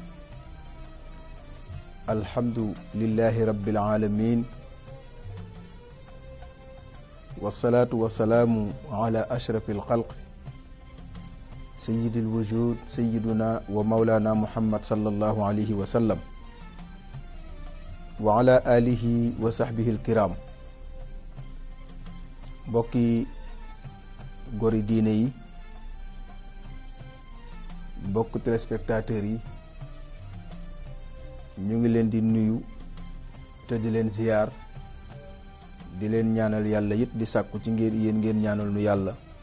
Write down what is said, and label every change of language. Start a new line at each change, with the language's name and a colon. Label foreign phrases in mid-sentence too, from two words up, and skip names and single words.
Arabic: الحمد لله رب العالمين، والصلاة والسلام على أشرف الخلق سيد الوجود سيدنا ومولانا محمد صلى الله عليه وسلم وعلى آله وصحبه الكرام.
Wolof: mbokki gori diine yi, mbokk téléspectateurs yi, ñu ngi leen di nuyu te di leen ziyaar, di leen ñaanal yàlla it di sàkku ci ngeen ñaanal nu yàlla.